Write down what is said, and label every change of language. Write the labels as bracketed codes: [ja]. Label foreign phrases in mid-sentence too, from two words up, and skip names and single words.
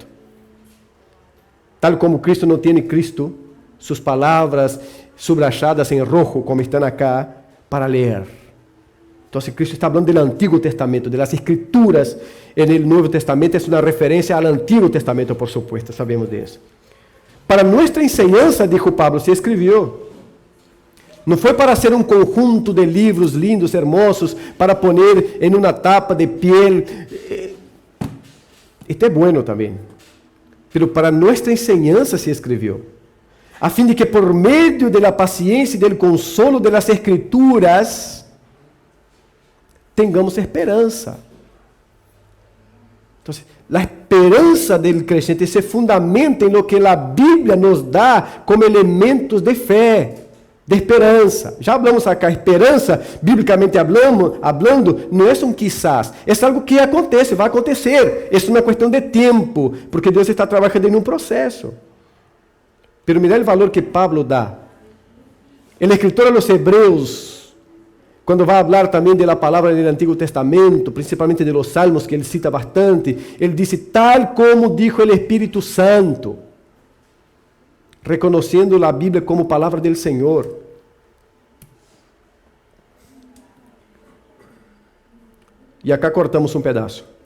[pt] Tal como Cristo não tem Cristo, suas palavras subrayadas em rojo, como estão acá, para ler. Então, Cristo está falando do Antigo Testamento, das Escrituras no Novo Testamento, é uma referência ao Antigo Testamento, [es] por supuesto, [pt] sabemos disso. Para nossa enseñanza, [es] dijo Pablo, [pt] se escreveu. Não foi para ser um conjunto de livros lindos, [es] hermosos, para poner [pt] em uma [es] tapa de piel. [pt] Isto é bueno também. Pero para nossa enseñanza se escreveu, a fim de que por meio da paciência e do consolo [es] de las Escrituras tengamos [pt] esperança. Então, a esperança do crente se fundamenta em [es] lo que [pt] a Bíblia nos dá como elementos de fé, de esperança. Já falamos acá, esperança, [es] biblicamente hablando, [pt] não é um quizás, é algo que acontece, vai acontecer. Isso é uma questão de tempo, porque Deus está trabalhando em um processo. [es] Pero mira [pt] o valor que Pablo dá. [es] El escritor a los [pt] Hebreus, quando vai falar também da palavra do Antigo Testamento, principalmente [es] de los Salmos, [pt] que ele cita bastante, ele diz, tal como dijo o Espírito Santo, reconhecendo a Bíblia como palavra do Senhor. E acá cortamos um pedaço.